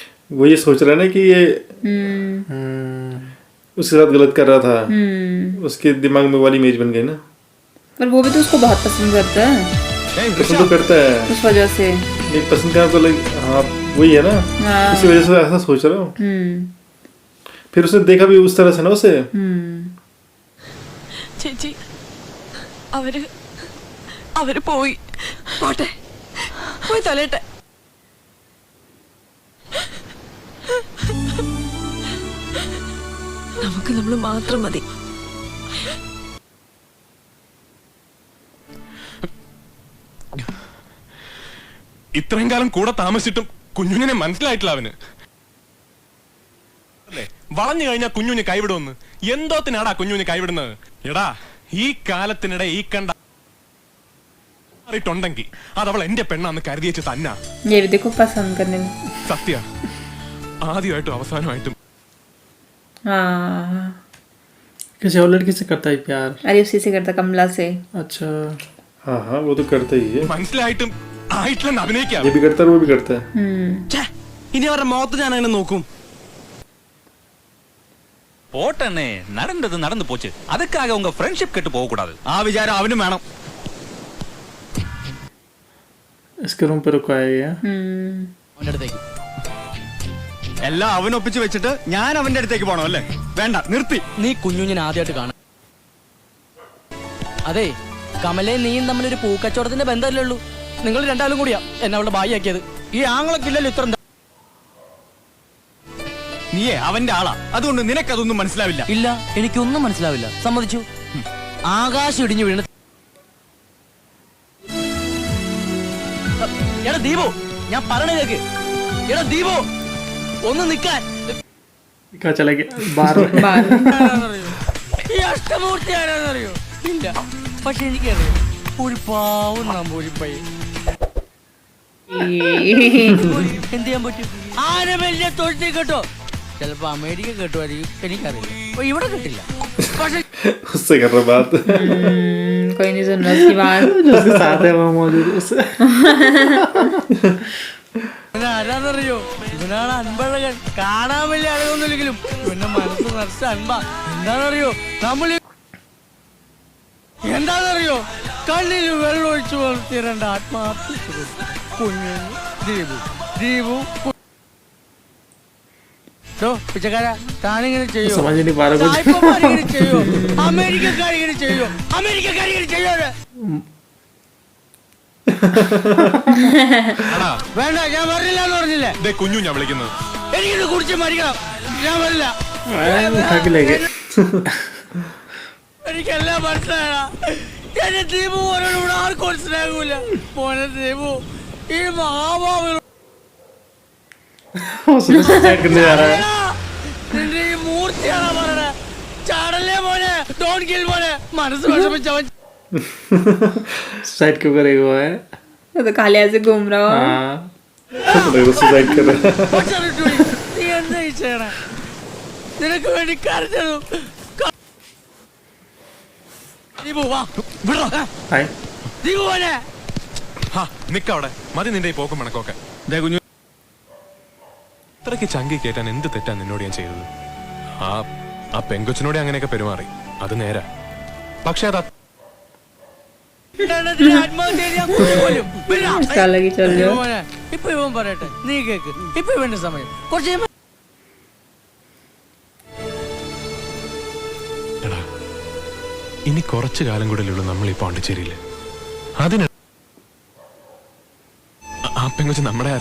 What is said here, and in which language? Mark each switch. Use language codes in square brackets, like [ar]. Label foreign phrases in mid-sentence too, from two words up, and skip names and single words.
[hi] वो ये सोच रहा है ना कि ये उसके साथ गलत कर रहा था, उसके दिमाग में वाली इमेज बन गई ना। पर वो भी तो उसको बहुत पसंद करता है, पसंद तो करता है, उस वजह से। नहीं पसंद करना तो हाँ वही है ना, इसी वजह से ऐसा सोच रहा हूँ। फिर उसने देखा भी उस तरह से ना उसे। [ml] ചേച്ചി അവര് പോയി പോട്ടെ, പോയി തൊലട്ടെ. നമുക്ക് നമ്മൾ മാത്രം മതി. ഇത്രയും കാലം കൂടെ താമസിച്ചിട്ടും കുഞ്ഞുഞ്ഞിനെ മനസ്സിലായിട്ടില്ല അവന്. അല്ലേ, വളഞ്ഞു കഴിഞ്ഞാൽ കുഞ്ഞുഞ്ഞ് കൈവിടുമെന്ന്. എന്തോത്തിനാടാ കുഞ്ഞുഞ്ഞ് കൈവിടുന്നത്? എടാ, ഈ കാലത്തിനിടെ ഈ കണ്ട ണ്ടെങ്കിൽ അതവൾ എന്റെ പെണ്ണാന്ന് കരുതിയേച്ച് തന്നാ. [hi] ये भी देखो पसंद करने में। [ml] സത്യ, ആദ്യമായിട്ടും അവസാനമായിട്ടും. [hi] हाँ, किसी और लड़की से करता है प्यार? अरे उसी से करता, कमला से। अच्छा, हाँ हाँ वो तो करता ही है, [ml] മനസ്സിലായിട്ടും ആയിട്ടില്ലെന്ന് അഭിനയിക്കാം. [hi] ये भी करता है वो भी करता है. [ml] ഇനി അവരുടെ മുഖത്ത് ഞാൻ അങ്ങനെ നോക്കും. [ta] போட்டனே நடந்தது நடந்து போச்சு. அதுக்காக உங்க ஃப்ரெண்ட்ஷிப் கெட்டு போக கூடாது. [ml] ആ വിചാരം അവനും വേണം. [hi] इसके रूम पे रुका है ये। [ml] അവന്റെ അടുത്തേക്ക് എല്ലാം അവൻ ഒപ്പിച്ച് വെച്ചിട്ട് ഞാൻ അവന്റെ അടുത്തേക്ക് പോണോ? അല്ലേ, വേണ്ട, നിർത്തി. നീ കുഞ്ഞുഞ്ഞിനെ ആദ്യമായിട്ട് കാണാം. അതെ, കമലയും നീയും തമ്മിലൊരു പൂക്കച്ചവടത്തിന്റെ ബന്ധമല്ലേ ഉള്ളൂ. നിങ്ങൾ രണ്ടാളും കൂടിയാ എന്നെ അവളുടെ ബായിയാക്കിയത്. ഈ ആങ്ങളൊക്കില്ലല്ലോ ഇത്ര. നീയേ അവന്റെ ആളാ, അതുകൊണ്ട് നിനക്കതൊന്നും മനസ്സിലാവില്ല. ഇല്ല, എനിക്കൊന്നും മനസ്സിലാവില്ല. സമ്മതിച്ചു. ആകാശം ഇടിഞ്ഞു വീണ്. എടാ ദീപു, ഞാൻ പറയണ കേക്ക്. എടാ ദീപു, ഒന്ന് നിക്കാൻ. [hi] क्या चला गया बाहर? [ml] ഈ അഷ്ടമൂർത്തി ആരാന്നറിയോ? ഇല്ല, പക്ഷെ എനിക്കറിയാം. ഒരു പാവം നമ്പൂരിപ്പൈ. എന്ത് ചെയ്യാൻ പറ്റും? ആന വലിയ തൊഴുത്തി കേട്ടോ. ചിലപ്പോ അമേരിക്ക കേട്ടുമായിരിക്കും, എനിക്കറിയില്ല. അപ്പൊ ഇവിടെ കിട്ടില്ല. പക്ഷെ [hi] उससे कर रहा बात. कोई नहीं सुन रहा उसकी बात। जो उसके साथ है वो मौजूद है उससे। [ml] ആരാന്നറിയോ? ഇവനാണ് അൻപഴകൻ. കാണാൻ വലിയ അഴകൊന്നുമില്ലെങ്കിലും ഇവന്റെ മനസ്സ് നിറച്ച അൻപ. എന്താണെന്നറിയോ? എന്താണെന്നറിയോ? കണ്ണിൽ വെള്ളം ഒഴിച്ചു വളർത്തിയ രണ്ട് ആത്മാർത്ഥ കുഞ്ഞു ദീപു. പിച്ചക്കാര, താനിങ്ങനെ ചെയ്യോ? [hi] समझ नहीं पा रहा कुछ। [ml] സായിപ്പന്മാരിങ്ങനെ ചെയ്യോ? അമേരിക്കക്കാരിങ്ങനെ ചെയ്യോ? അമേരിക്കക്കാരിങ്ങനെ ചെയ്യോ? വേണ്ട, ഞാൻ വരില്ല എന്ന് പറഞ്ഞില്ലേ? കുഞ്ഞു ഞാൻ വിളിക്കുന്നത്. എനിക്കിത് കുടിച്ച് മരിക്കണം. ഞാൻ വരില്ല. [hi] उठा के ले गए। [ml] എനിക്കെല്ലാം മനസ്സിലായടാ. എന്റെ ദീപു പോലും ഇവിടെ ആർക്കും മനസ്സിലാകൂല. മോനെ ദീപു, ഈ മഹാഭാവി [hi] सुसाइड करने जा रहा है। [ml] നിന്റെ ഈ മൂർത്തിയാണോ പറയണേ? ചാടല്ലേ മോനെ, [en] don kill [ml] മോനെ. മനസ്സ് വിഷമിച്ചവൻ [hi] सुसाइड क्यों करेगा वो है? वो तो खाली ऐसे घूम रहा हो। हाँ, सुसाइड कर रहा है. [ml] നീ എന്താ ഈ ചെയ്യണേ? നിനക്ക് വേണ്ടി കരഞ്ഞതും. ദീപു വാ, വിടോ. [hi] हाय। [ml] ദീപു മോനെ. നിക്കവിടെ, മതി നിന്റെ ഈ പോക്കും മണക്കൊക്കെ. കുഞ്ഞു, ഇത്രയ്ക്ക് ചങ്കി കേട്ടാൻ എന്ത് തെറ്റാ നിന്നോട് ഞാൻ ചെയ്തത്? ആ പെങ്കൊച്ചിനോട് അങ്ങനെയൊക്കെ പെരുമാറി, അത് നേരാ. പക്ഷെ അത് ആത്മഹത്യ ചെയ്യാൻ പോലും. വിടാ. [hi] उसका अलग ही चल रहा है। [ml] മോനെ, ഇപ്പൊ ഇവൻ പറയട്ടെ, നീ കേക്ക്. ഇപ്പൊ ഇവന്റെ സമയം. കുറച്ച് കഴിയുമ്പോ ഇനി കുറച്ചു കാലം കൂടെ ഉള്ളൂ നമ്മൾ ഈ പോണ്ടിച്ചേരിയില്. അതിന് ആ പെങ്കൊച്ച് നമ്മുടെ ആരാ?